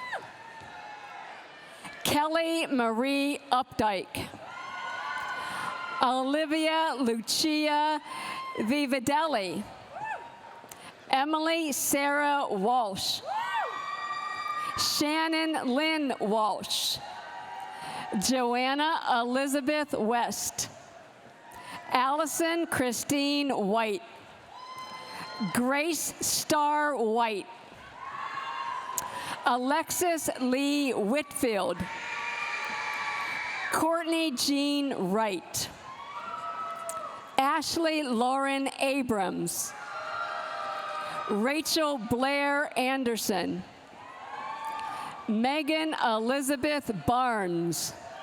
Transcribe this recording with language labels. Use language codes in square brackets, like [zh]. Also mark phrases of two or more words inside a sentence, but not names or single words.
[en] Kelly Marie Updike. Olivia Lucia Vivadelli. Emily Sarah Walsh. Shannon Lynn Walsh. Joanna Elizabeth West. Allison Christine White. Grace Starr White. Alexis Lee Whitfield. Courtney Jean Wright. Ashley Lauren Abrams. Rachel Blair Anderson. Megan Elizabeth Barnes.